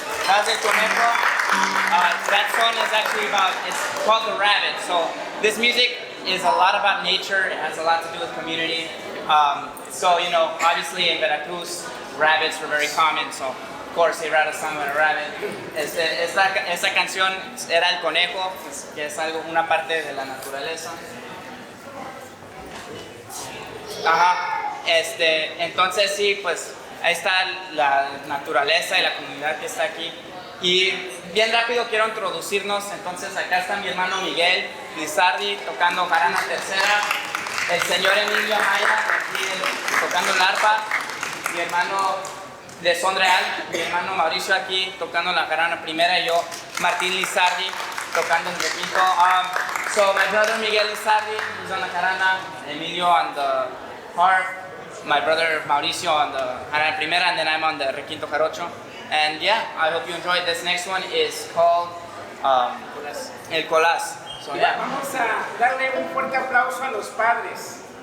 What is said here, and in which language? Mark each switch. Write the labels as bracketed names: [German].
[English] Colás del Conejo. That song is actually about, it's called The Rabbit. So this music is a lot about nature. It has a lot to do with community. So, you know, obviously in Veracruz, rabbits were very common. So, of course, he wrote a song about a rabbit. [Spanish] Esta canción era el conejo, que es algo, una parte de la naturaleza. Ajá. Entonces sí, pues ahí está la naturaleza y la comunidad que está aquí. Y bien rápido quiero introducirnos. Entonces acá está mi hermano Miguel Lizardi tocando jarana tercera, el señor Emilio Amaya aquí tocando el arpa, mi hermano de son real, mi hermano Mauricio aquí tocando la jarana primera y yo Martín Lizardi tocando el requinto. [English] So my brother Miguel Lizardi is on the jarana, Emilio on the harp, my brother Mauricio on the jarana primera, and then I'm on the requinto jarocho. And yeah, I hope you enjoyed. This next one is called El Colás. So yeah. [Spanish] Vamos a darle un fuerte aplauso a los padres.